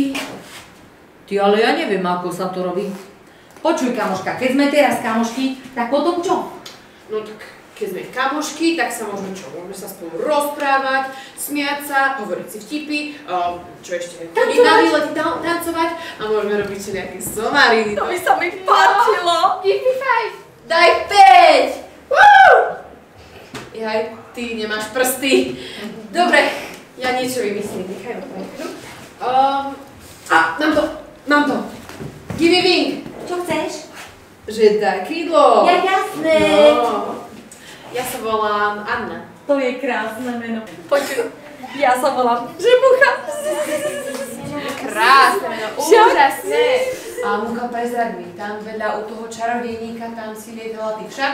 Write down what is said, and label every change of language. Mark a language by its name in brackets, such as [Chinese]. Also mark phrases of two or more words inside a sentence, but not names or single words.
[Slovak] Ty, ale ja neviem, ako sa to robí. Počuj, kamoška, keď sme teraz kamošky, tak potom čo? No tak, keď sme kamošky, tak sa môžeme čo? Môžeme sa spolu rozprávať, smiať sa, hovoriť si vtipy, čo ešte, chodiť na výlety, tancovať a môžeme robiť si nejaké somariny. To by sa mi páčilo. [English] Give me 5. [Slovak] Daj 5! Woo! Jaj, ty nemáš prsty. Dobre, ja niečo vymyslím, nechaj ma prechru. Mám to. [English] Give me wing. [Slovak] Čo chceš? Že daj krídlo. Ja jasné. No. Ja sa volám Anna. To je krásne meno. Počuj, Ja sa volám Žebucha. Krásne meno, úžasné. A Mucha, prezrad mi, tam vedľa u toho čarodejníka, tam si lietala ty však?